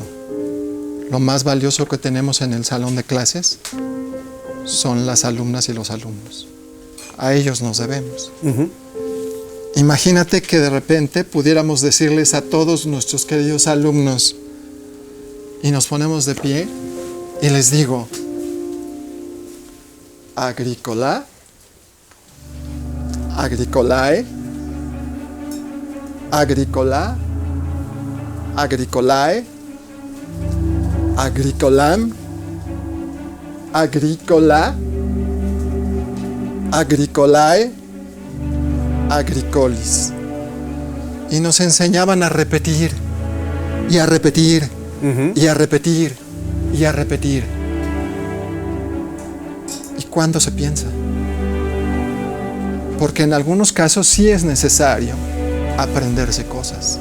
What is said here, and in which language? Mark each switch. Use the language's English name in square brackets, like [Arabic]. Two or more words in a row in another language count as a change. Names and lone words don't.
[Spanish] Lo más valioso que tenemos en el salón de clases son las alumnas y los alumnos. A ellos nos debemos. Uh-huh. Imagínate que de repente pudiéramos decirles a todos nuestros queridos alumnos, y nos ponemos de pie y les digo: [Latin] Agricola, agricolae, agricola, agricolae, agricolam, agricola, agricolae, agricolis. [Spanish] Y nos enseñaban a repetir y a repetir y a repetir y a repetir. ¿Y cuándo se piensa? Porque en algunos casos sí es necesario aprenderse cosas.